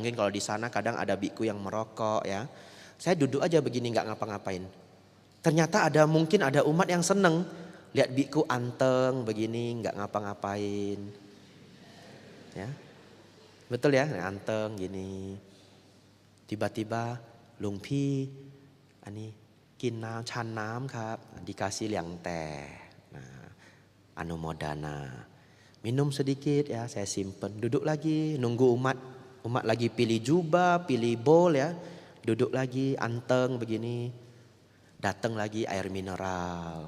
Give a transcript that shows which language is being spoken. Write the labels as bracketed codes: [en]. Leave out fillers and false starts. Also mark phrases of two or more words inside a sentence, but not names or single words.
[id] Mungkin kalau di sana kadang ada biku yang merokok ya. Saya duduk aja begini nggak ngapa-ngapain. Ternyata mungkin ada umat yang seneng lihat biku anteng begini nggak ngapa-ngapain. Ya. Betul ya, anteng gini. Tiba-tiba Lung Pi, ani [th] กินน้ำ ชันน้ำ ครับ [id] dikasih liang teh. Nah, anumodana. Minum sedikit ya, saya simpen. Duduk lagi, nunggu umat lagi pilih jubah, pilih bowl ya. Duduk lagi, anteng begini. Datang lagi air mineral.